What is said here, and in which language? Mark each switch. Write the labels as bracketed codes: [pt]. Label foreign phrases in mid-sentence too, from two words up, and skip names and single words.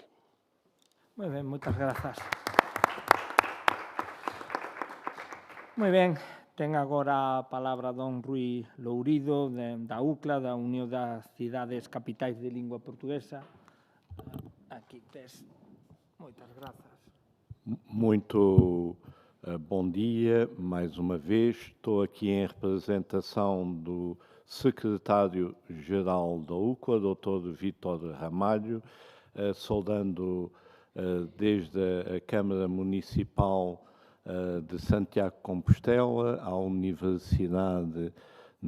[gl] Moi ben, moitas grazas. Moi ben, ten agora a palabra don Rui Lourido, da UCLA, da Unión das Cidades Capitais de Lingua Portuguesa. Aquí tes. Moitas grazas. [pt] Muito bom dia, mais uma vez. Estou aqui em representação do secretário-geral da UCLA, Dr. Vítor Ramalho, saudando desde a Câmara Municipal de Santiago de Compostela, à Universidade, na